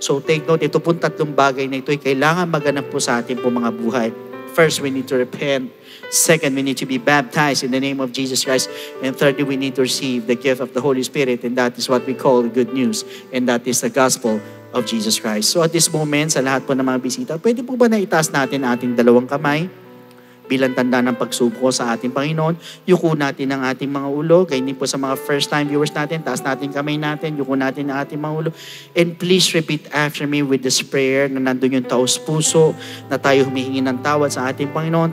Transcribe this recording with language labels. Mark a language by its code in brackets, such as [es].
[en] So take note, [tl] ito po 3 bagay na ito ay kailangan maganap po sa ating po mga buhay. [en] First, we need to repent. Second, we need to be baptized in the name of Jesus Christ. And thirdly, we need to receive the gift of the Holy Spirit. And that is what we call good news. And that is the gospel of Jesus Christ. So at this moment, [tl] sa lahat po ng mga bisita, pwede po ba na itaas natin ating 2 kamay bilang tanda ng pagsuko sa ating Panginoon? Yuko natin ang ating mga ulo. Kaya hindi po sa mga [en] first-time viewers [tl] natin, taas natin kamay natin, yuko natin ang ating mga ulo. [en] And please repeat after me with this prayer [tl] na nandun yung taos puso, na tayo humihingi ng tawad sa ating Panginoon.